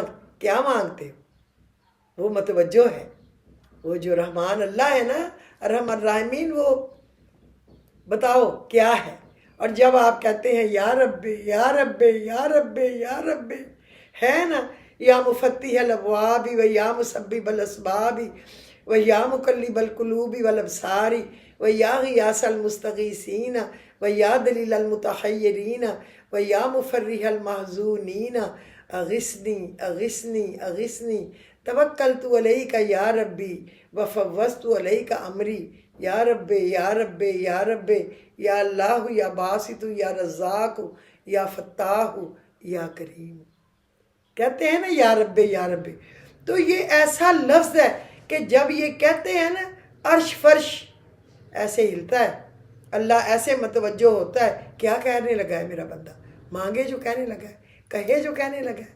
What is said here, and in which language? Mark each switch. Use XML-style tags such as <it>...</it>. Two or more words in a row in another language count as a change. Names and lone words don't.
<ur>کیا مانگتے ہو؟ وہ متوجہ ہے، وہ جو رحمان اللہ ہے نا،</ur> <ar>ارحم الراحمین،</ar> <ur>وہ بتاؤ کیا ہے۔ اور جب آپ کہتے ہیں</ur> <ar>یا رب یا رب یا رب یا رب،</ar> <ur>ہے نا، یا</ur> <ar>مفتح الابواب و یا مسبب الاسباب و یا مقلب القلوب والابصار و یا غیاث المستغیثین و یا دلیل المتحیرین و یا مفرح المحزونین، اغثنی اغثنی اغثنی، توکلت علیک یا ربی وفوضت علیک امری، یا رب یا رب یا رب، یا اللہ یا باسط یا رزاق یا فتاح یا کریم۔</ar> <ur>کہتے ہیں نا</ur> <ar>یا رب یا رب،</ar> <ur>تو یہ ایسا لفظ ہے کہ جب یہ کہتے ہیں نا عرش فرش ایسے ہلتا ہے، اللہ ایسے متوجہ ہوتا ہے، کیا کہنے لگا ہے میرا بندہ، مانگے جو کہنے لگا ہے، کہے جو کہنے لگا ہے۔</ur>